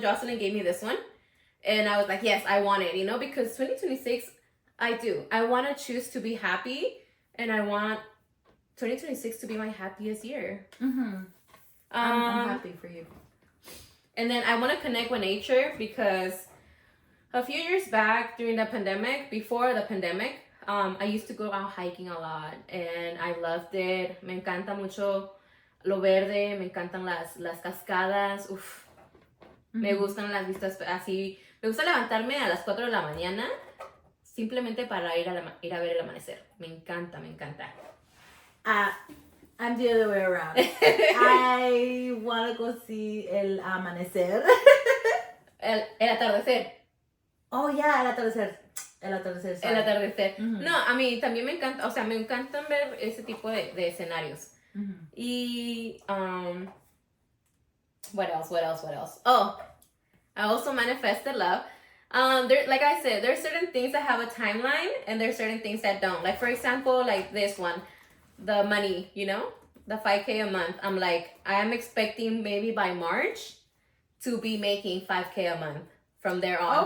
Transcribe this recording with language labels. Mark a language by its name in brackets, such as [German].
[English] Jocelyn gave me this one. And I was like, yes, I want it, you know, because 2026, I want to choose to be happy, and I want 2026 to be my happiest year. Mm-hmm. I'm happy for you. And then I want to connect with nature, because a few years back during the pandemic, before the pandemic, I used to go out hiking a lot, and I loved it. [Spanish] Me encanta mucho lo verde, me encantan las cascadas, uf. Mm-hmm. Me gustan las vistas así. Me gusta levantarme a las 4 de la mañana simplemente para ir a ver el amanecer. Me encanta, me encanta. [English] I'm the other way around. I want to go see [Spanish] el amanecer. El atardecer. [English] Oh, yeah, [Spanish] el atardecer. El atardecer. [English] Sorry. [Spanish] El atardecer. Mm-hmm. No, a mí también me encanta, o sea, me encantan ver ese tipo de escenarios. Mm-hmm. [English] Y, what else? Oh, I also manifested love. Like I said, there's certain things that have a timeline, and there's certain things that don't. Like, for example, like this one, the money, you know, the 5K a month. I'm like, I am expecting maybe by March to be making 5K a month from there on.